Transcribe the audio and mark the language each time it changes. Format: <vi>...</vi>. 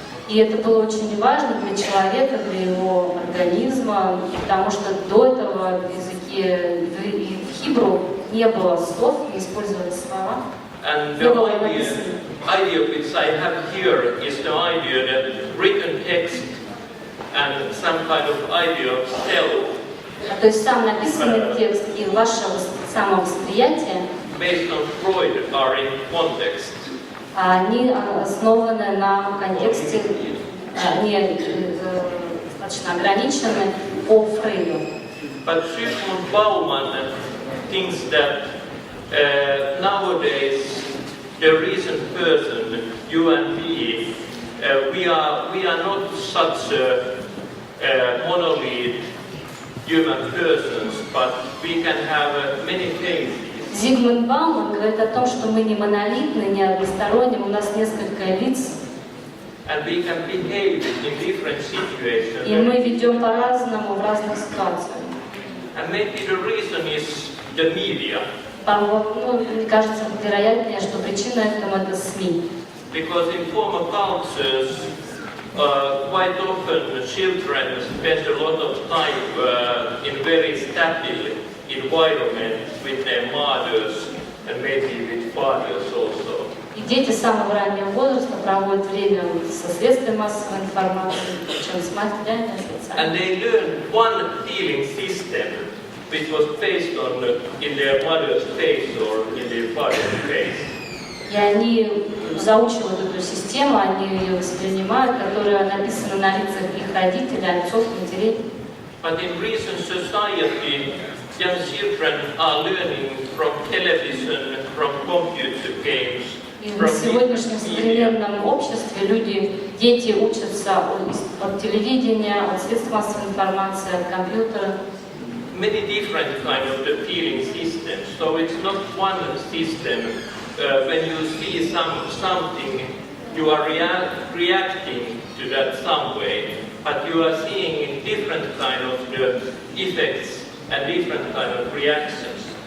<ru>И это было очень важно для человека, для его организма, потому что до этого в языке в хибру не было слов, не использовались слова.</ru> <en>And the idea which I have here is the idea that written text and some kind of idea of self.</en> <ru>То есть сам написанный текст и ваше самовосприятие,</ru> <en>based on Freud, are in context.</en> <ru>Они основаны на контексте, они достаточно ограничены по Фрейду.</ru> <en>But Sigmund Bauman thinks that nowadays the reason person, you and me, we are not such a monolith human persons, but we can have many phases.</en> <ru>Зигмунд Бауман говорит о том, что мы не монолитны, не односторонние, у нас несколько лиц.</ru> <en>And we can behave in different situations.</en> <ru>И мы ведем по-разному в разных ситуациях.</ru> <en>And maybe the reason is the media.</en> <ru>Мне кажется, вероятнее, что причина этому это СМИ.</ru> <en>Because in former cultures, quite often children spend a lot of time in very stable environment with their mothers and maybe with fathers also.</en> <ru>И дети с самого раннего возраста проводят время со средствами массовой информации, причем с матерями,</ru> <en>and they learn one feeling system which was based on in their mother's face or in their father's face.</en> <ru>И они заучивают эту систему, они ее воспринимают, которая написана на лицах их родителей, отцов, матерей.</ru> <en>But in recent society, young children are learning from television, from computer games.</en> <ru>И в сегодняшнем современном обществе дети учатся от телевидения, от средств массовой информации, от компьютера.</ru> <en>Many different kind of the feeling systems. So it's not one system. When you see something, you are reacting to that some way, but you are seeing different kind of the effects and different kind of reactions.</en>